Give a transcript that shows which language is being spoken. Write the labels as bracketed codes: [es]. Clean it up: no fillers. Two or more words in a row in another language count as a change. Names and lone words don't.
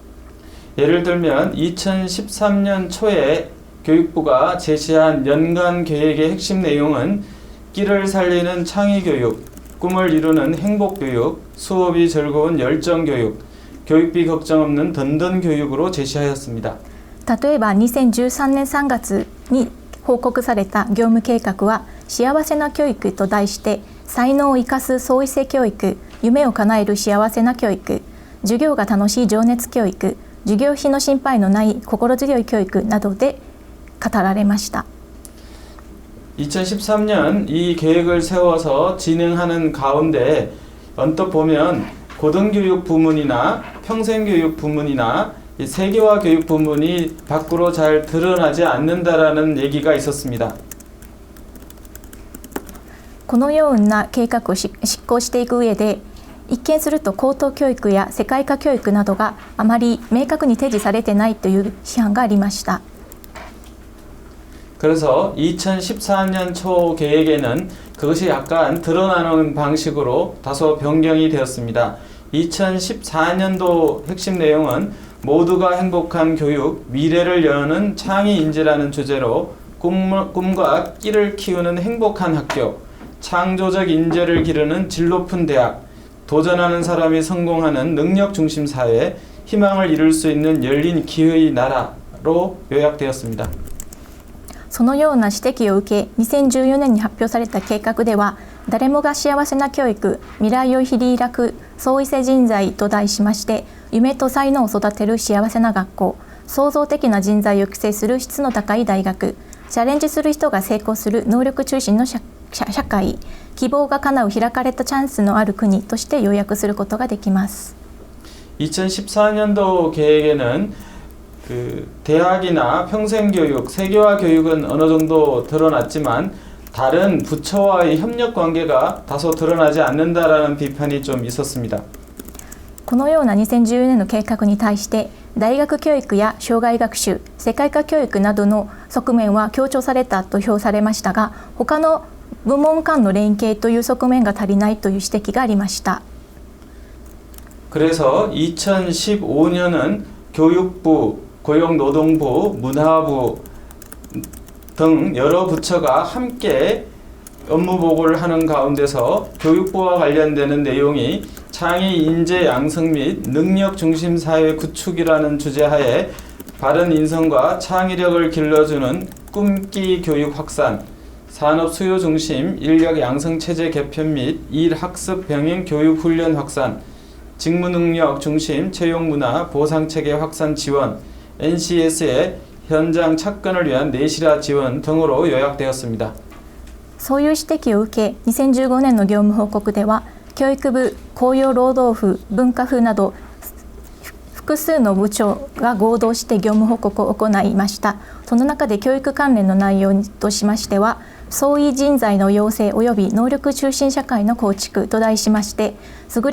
[ko] 예를 들면 2013년 초에 교육부가 제시한 연간 계획의 핵심 내용은 끼를 살리는 창의 교육, 꿈을 이루는 행복 교육, 수업이 즐거운 열정 교육, 교육비 걱정 없는 던던 교육으로 제시하였습니다. [ja] 例えば2013年3月に報告された業務計画は幸せな教育と題して才能を生かす創意性教育、夢を叶える幸せな教育、授業が楽しい情熱教育、授業費の心配のない心強い教育などで語られました。 [ko] 2013년 이 계획을 세워서 진행하는 가운데 언뜻 보면 고등교육 부문이나 평생교육 부문이나 이 세계화 교육 부문이 밖으로 잘 드러나지 않는다라는 얘기가 있었습니다. [ja] このような計画を執行していく上で一見すると高等教育や世界化教育などがあまり明確に提示されてないという批判がありました。 [ko] 그래서 2014년 초 계획에는 그것이 약간 드러나는 방식으로 다소 변경이 되었습니다. 2014년도 핵심 내용은 모두가 행복한 교육, 미래를 여는 창의 인재라는 주제로 꿈과 끼를 키우는 행복한 학교, 창조적 인재를 기르는 질 높은 대학, 도전하는 사람이 성공하는 능력 중심 사회, 희망을 이룰 수 있는 열린 기회의 나라로 요약되었습니다. [ja] そのような指摘を受け2014年に発表された計画では誰もが幸せな教育、未来を切り開く創意性人材と題しまして夢と才能を育てる幸せな学校、創造的な人材を育成する質の高い大学、チャレンジする人が成功する能力中心の社会、希望が叶う開かれたチャンスのある国として要約することができます。 [ko] 2014년도 계획에는 대학이나 평생교육, 세계화 교육은 어느 정도 드러났지만 다른 부처와의 협력 관계가 다소 드러나지 않는다라는 비판이 좀 있었습니다. [ja] このような2014年の計画に対して大学教育や生涯学習、世界化教育などの側面は強調されたと評されましたが他の部門間の連携という側面が足りないという指摘がありました。 [ko] 그래서 2015년은 교육부, 고용노동부, 문화부 등 여러 부처가 함께 업무 보고를 하는 가운데서 교육부와 관련되는 내용이 창의 인재 양성 및 능력 중심 사회 구축이라는 주제하에 바른 인성과 창의력을 길러주는 꿈기 교육 확산, 산업 수요 중심 인력 양성 체제 개편 및 일 학습 병행 교육 훈련 확산, 직무 능력 중심 채용 문화 보상 체계 확산 지원, NCS의 현장 착근을 위한 내실화 지원 등으로 요약되었습니다. [ja] そういう指摘を受け2015年の業務報告では教育部、雇用労働府、文化府など複数の部長が合同して業務報告を行いました。その中で教育関連の内容としましては創意人材の養成及び能力中心社会の構築と題しまして優